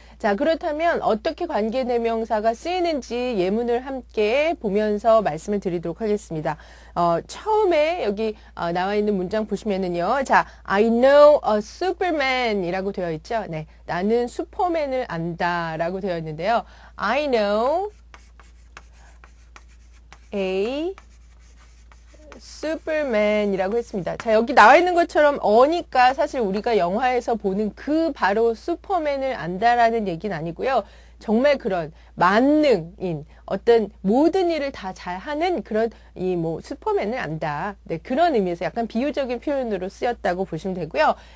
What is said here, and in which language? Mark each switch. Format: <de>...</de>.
<ko>자, 그렇다면 어떻게 관계대명사가 쓰이는지 예문을 함께 보면서 말씀을 드리도록 하겠습니다. 처음에 여기 나와 있는 문장 보시면은요. 자,</ko> <en>I know a Superman</en> <ko>이라고 되어 있죠. 네, 나는 슈퍼맨을 안다 라고 되어 있는데요.</ko> <en>I know a</en> <ko>슈퍼맨이라고 했습니다. 자, 여기 나와 있는 것처럼 어니까 사실 우리가 영화에서 보는 그 바로 슈퍼맨을 안다라는 얘기는 아니고요. 정말 그런 만능인 어떤 모든 일을 다 잘하는 그런 슈퍼맨을 안다. 네, 그런 의미에서 약간 비유적인 표현으로 쓰였다고 보시면 되고요.</ko>